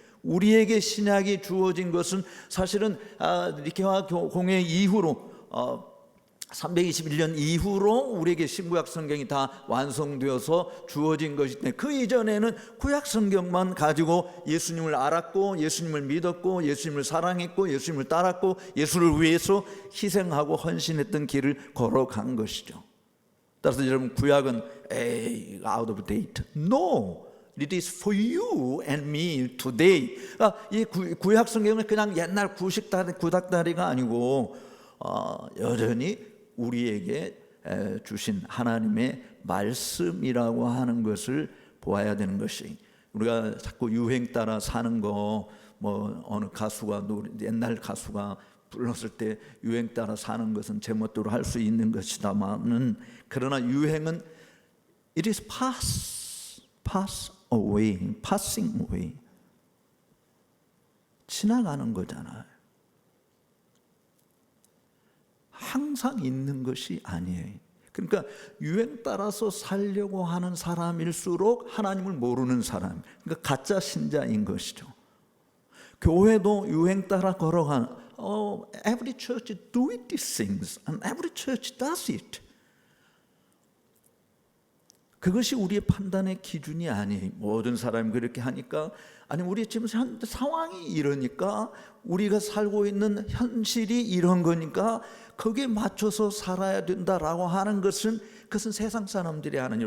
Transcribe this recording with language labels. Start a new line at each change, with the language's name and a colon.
Korean: 우리에게 신약이 주어진 것은 사실은 니케와 공회 이후로 321년 이후로 우리에게 신구약 성경이 다 완성되어서 주어진 것인데, 그 이전에는 구약 성경만 가지고 예수님을 알았고, 예수님을 믿었고, 예수님을 사랑했고, 예수님을 따랐고, 예수를 위해서 희생하고 헌신했던 길을 걸어간 것이죠. 따라서 여러분, 구약은
English: out of date. No, it is for you and me today.
Korean: 이 구약 성경은 그냥 옛날 구닥다리가 아니고 여전히 우리에게 주신 하나님의 말씀이라고 하는 것을 보아야 되는 것이, 우리가 자꾸 유행 따라 사는 거, 뭐 어느 가수가 옛날 가수가 불렀을 때 유행 따라 사는 것은 제멋대로 할 수 있는 것이다마는, 그러나 유행은
English: it is pass away, passing away,
Korean: 지나가는 거잖아요. 항상 있는 것이 아니에요. 그러니까 유행 따라서 살려고 하는 사람일수록 하나님을 모르는 사람, 그러니까 가짜 신자인 것이죠. 교회도 유행 따라 걸어가는,
English: every church do it these things and every church does it.
Korean: 그것이 우리의 판단의 기준이 아니에요. 모든 사람이 그렇게 하니까, 아니 우리 지금 상황이 이러니까, 우리가 살고 있는 현실이 이런 거니까 거기에 맞춰서 살아야 된다라고 하는 것은, 그것은 세상 사람들이 하는 일.